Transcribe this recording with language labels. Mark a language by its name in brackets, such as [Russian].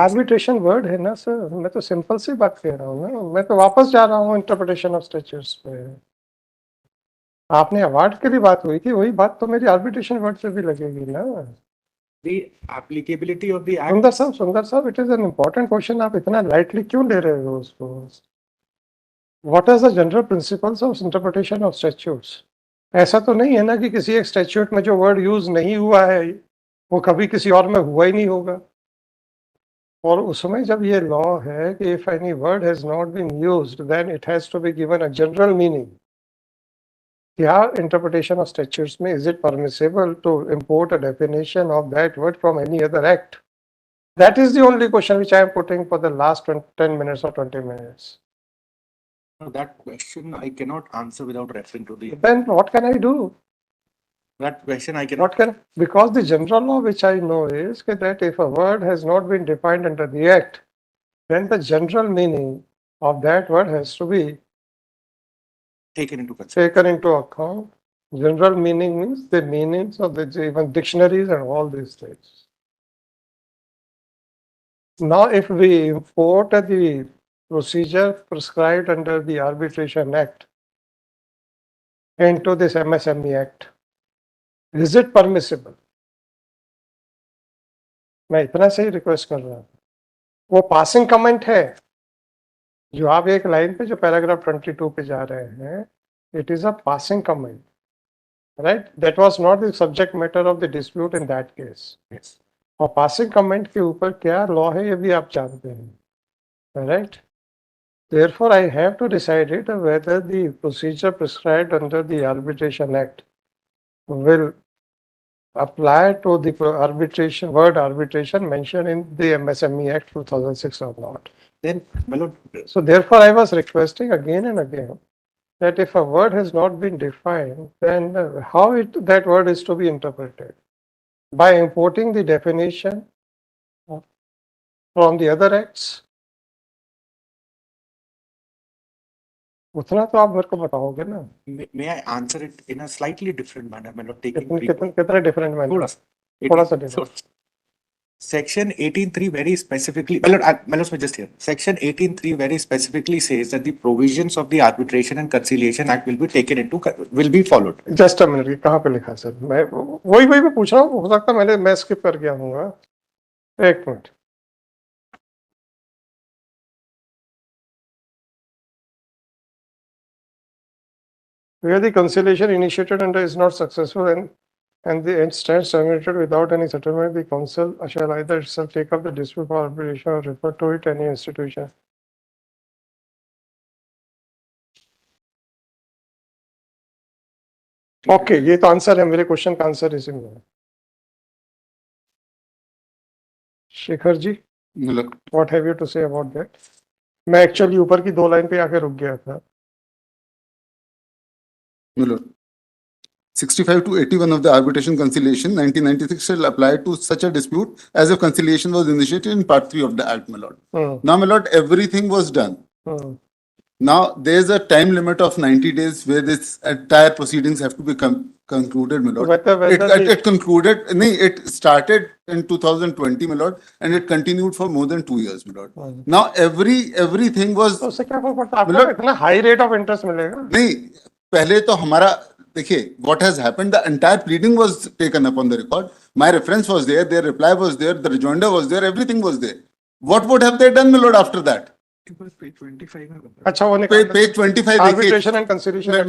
[Hindi] Arbitration word है ना sir, मैं तो सिंपल सी बात कह रहा हूँ ना, मैं तो वापस जा रहा हूँ इंटरप्रिटेशन ऑफ स्टैट्यूट्स पे। आपने अवार्ड की भी बात हुई थी, वही बात तो मेरी आर्बिट्रेशन वर्ड से भी लगेगी ना। [English] The applicability of the Act. [Hindi] सुंदर साहब, [English] it is an important question, [Hindi] आप इतना लाइटली क्यों ले रहे हो उसको? [English] What is the general principles of interpretation of statutes? [Hindi] ऐसा तो नहीं है ना कि किसी एक स्टैट्यूट में जो वर्ड यूज नहीं हुआ है वो कभी किसी और में हुआ ही नहीं होगा। और उसमें जब ये लॉ है कि [English] If any word has not been used then it has to be given a general meaning, क्या interpretation of statutes में is it permissible to import a definition of that word from any other act? That is the only question which I am putting for the last 10 minutes or 20 minutes. That question I cannot answer without referring to the. Then what can I do? That question I cannot. Because the general law which I know is that if a word has not been defined under the act, then the general meaning of that word has to be Taken into consideration. taken into account. General meaning means the meanings of the even dictionaries and all these things. Now, if we import the procedure prescribed under the Arbitration Act into this MSME Act, is it permissible? [Hindi] मैं इतना सही request कर रहा हूँ, वो passing comment है जो आप एक लाइन पे जो पैराग्राफ 22 पे जा रहे हैं, [English] It is a passing comment, right? That was not the subject matter of the dispute in that case. Yes. [Hindi] और पासिंग कमेंट के ऊपर क्या लॉ है ये भी आप जानते हैं, right? [English] Therefore, I have to decide it whether the procedure prescribed under the Arbitration Act will apply to the word arbitration mentioned in the MSME Act 2006 or not. Then, my lord, So therefore, I was requesting again and again that if a word has not been defined, then how that word is to be interpreted? By importing the definition from the other acts? [Hindi] उतना तो आप मेरे को बताओगे ना। [English] may I answer it in a slightly different manner? My lord, taking three points. [Hindi] कितना different manner? थोड़ा सा. थोड़ा सा देखो। [English] Section 18.3 very specifically, well, just here. Section 18.3 very specifically says that the provisions of the Arbitration and Conciliation Act will be followed. Just a minute, [Hindi] कहाँ पे लिखा है सर? मैं वही मैं पूछ रहा हूँ, हो सकता है मैं स्किप कर गया हूँ। एक minute. [English] Where the conciliation initiated and is not successful and the end stands terminated without any settlement, the council shall either itself take up the dispute for arbitration or refer to it any institution. [Hindi] Okay, ये तो answer है मेरे question का, answer इसी में है। शेखर जी, मतलब [English] What have you to say about that? [Hindi] मैं एक्चुअली ऊपर की 2 लाइन पे आके रुक गया था। [English] 65 to 81 of the Arbitration Conciliation 1996 shall apply to such a dispute as if conciliation was initiated in part 3 of the Act, my lord. Now, my lord, everything was done. Now, there is a time limit of 90 days where this entire proceedings have to be concluded, my lord. It concluded, it started in 2020, my lord, and it continued for more than 2 years, my lord. Now, everything was. [Hindi] तो उससे क्या फर्क पड़ता है? आपको इतना high rate of interest मिलेगा? नहीं, पहले तो हमारा देखिए, [English] what has happened, the entire pleading was taken up on the record. My reference was there, their reply was there, the rejoinder was there, everything was there. What would have they done, my lord, after that? Page 25 में [Hindi] अच्छा, वो [English] Page 25. Arbitration and conciliation.